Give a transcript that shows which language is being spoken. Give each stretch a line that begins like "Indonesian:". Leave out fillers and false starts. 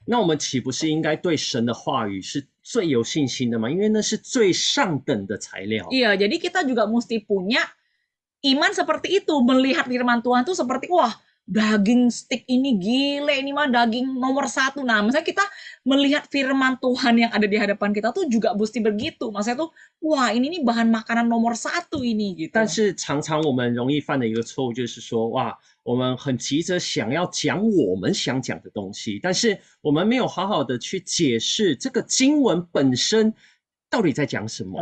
Chinese: 那我们岂不是应该对神的话语是最有信心的吗？因为那是最上等的材料。
Indonesian: Iya, jadi kita juga mesti punya iman seperti itu, melihat firman Tuhan tuh seperti, wah, daging steak ini gile, ini mah daging nomor 1. Nah, misalnya kita melihat firman Tuhan yang ada di hadapan kita tuh juga mesti begitu. Maksudnya tuh, wah, ini nih bahan makanan nomor 1 ini gitu.
Chinese: 但是常常我们容易犯的一个错误就是说，哇，我们很急着想要讲我们想讲的东西，但是我们没有好好的去解释这个经文本身到底在讲什么。